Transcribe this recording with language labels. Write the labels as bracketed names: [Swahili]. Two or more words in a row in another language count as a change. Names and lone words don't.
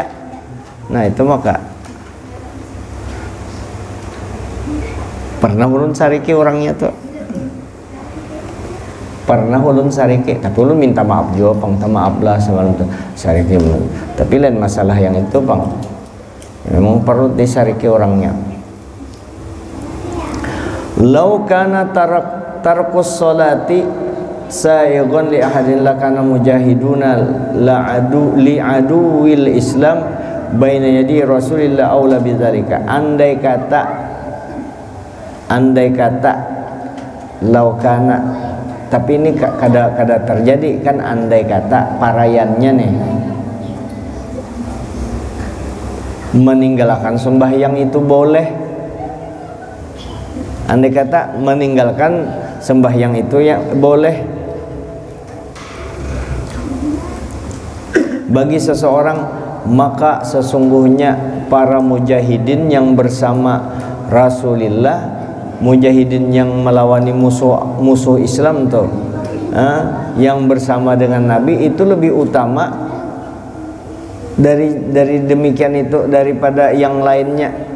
[Banjar] Nah itu maka pernah ulun sariki orangnya tuh. Pernah ulun sariki, tapi ulun minta maaf juga, Pang, minta maaf lah semalam tuh sariki ulun. Tapi lain masalah yang itu, Pang. Memang perlu disariki orangnya. [Arabic] لو كان ترك الصلاة سائغ لأحد لكان المجاهدون لعدو لعدو الإسلام بين يدي رسول الله أولى بذلك. [Banjar] Andai kata laukana, tapi ini kada terjadi kan, andai kata parayannya nih meninggalkan sembahyang itu boleh. [Indonesian] Andai kata meninggalkan sembahyang itu ya boleh bagi seseorang, maka sesungguhnya para mujahidin yang bersama Rasulullah, mujahidin yang melawani musuh Islam tuh, yang bersama dengan Nabi itu lebih utama dari demikian itu daripada yang lainnya.